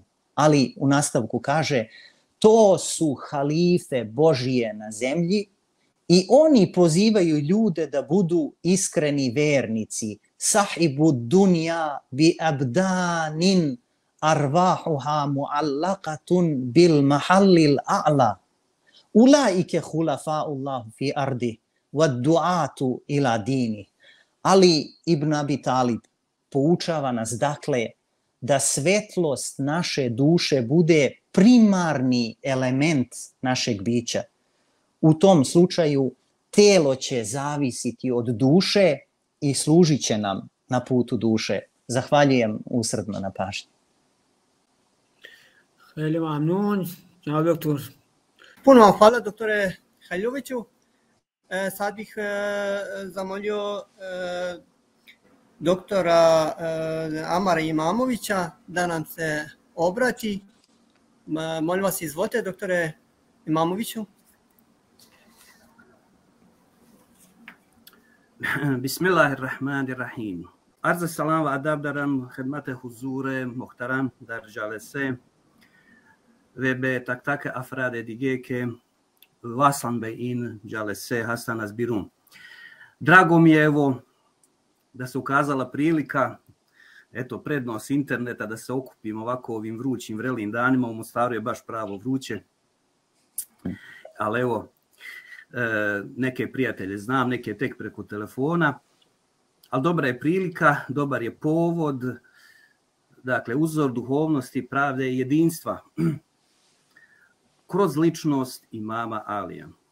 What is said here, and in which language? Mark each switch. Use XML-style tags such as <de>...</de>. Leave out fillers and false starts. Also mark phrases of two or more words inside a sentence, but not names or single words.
<sr>Ali u nastavku kaže: to su halife Božije na zemlji i oni pozivaju ljude da budu iskreni vernici.</sr> <ar>صحبوا الدنيا بأبدان أرواحها معلّقة بالمحلّ الأعلى. أولئك خلفاء الله في أرض والدعاة إلى دين.</ar> <sr>Ali ibn Abi Talib poučava nas dakle da svetlost naše duše bude primarni element našeg bića. U tom slučaju telo će zavisiti od duše i služit će nam na putu duše. Zahvaljujem usrdno na pažnji.</sr> <fa>خیلی ممنون جناب دکتر.</fa> <bs>Puno vam hvala, doktore Hajloviću. Sad bih zamolio doktora Amara Imamovića da nam se obrati. Molim vas, izvolite, doktore Imamoviću.</bs> <ar>بسم الله الرحمن الرحيم.</ar> <fa>عرض سلام و ادب دارم خدمت حضور محترم در جلسه و به تک افراد دیگه که واسن به این جلسه حسن ازبیرون.</fa> <bs>Drago mi je evo da se ukazala prilika, eto prednost interneta, da se okupimo ovako ovim vrućim vrelim danima. U Mostaru je baš pravo vruće, ali evo neke prijatelje znam, neke tek preko telefona, ali dobra je prilika, dobar je povod, dakle uzor duhovnosti, pravde i jedinstva kroz ličnost imama Alija.</bs>